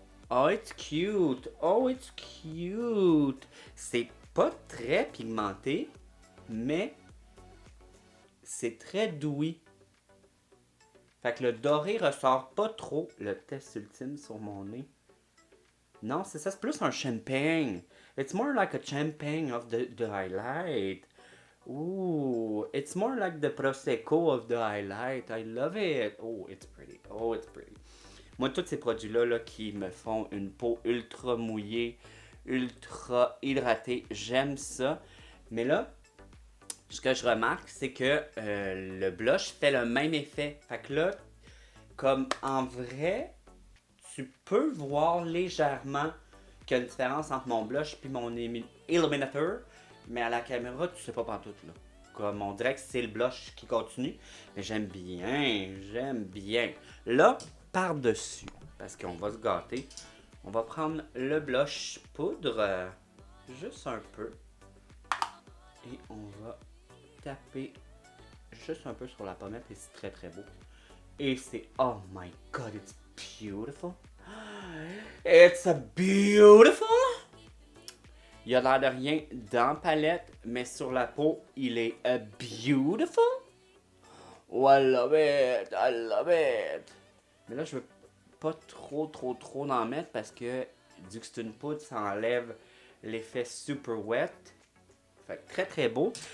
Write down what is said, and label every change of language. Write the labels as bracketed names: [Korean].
[English] Oh, it's cute! Oh, it's cute! [French] C'est pas très pigmenté, mais c'est très doux. Fait que le doré ressort pas trop. Le test ultime sur mon nez. Non, c'est ça, c'est plus un champagne. [English] It's more like a champagne of the highlight. Ooh, it's more like the prosecco of the highlight. I love it. Oh, it's pretty. Oh, it's pretty. [French] Moi, tous ces produits-là là, qui me font une peau ultra mouillée, ultra hydratée, j'aime ça. Mais là, ce que je remarque, c'est que le blush fait le même effet. Fait que là, comme en vrai, tu peux voir légèrement qu'il y a une différence entre mon blush et mon illuminateur, mais à la caméra, tu sais pas pantoute là. Comme on dirait que c'est le blush qui continue, mais j'aime bien, j'aime bien. Là, par-dessus, parce qu'on va se gâter, on va prendre le blush poudre, juste un peu, et on va taper juste un peu sur la pommette et c'est très très beau. Et c'est, [English] oh my god, it's beautiful. It's a beautiful. [French] Il a l'air de rien dans la palette, mais sur la peau, il est [English] a beautiful. Oh, I love it, I love it. [French] Mais là, je veux pas trop en mettre parce que, vu que c'est une poudre, ça enlève l'effet super wet. Fait que très très beau.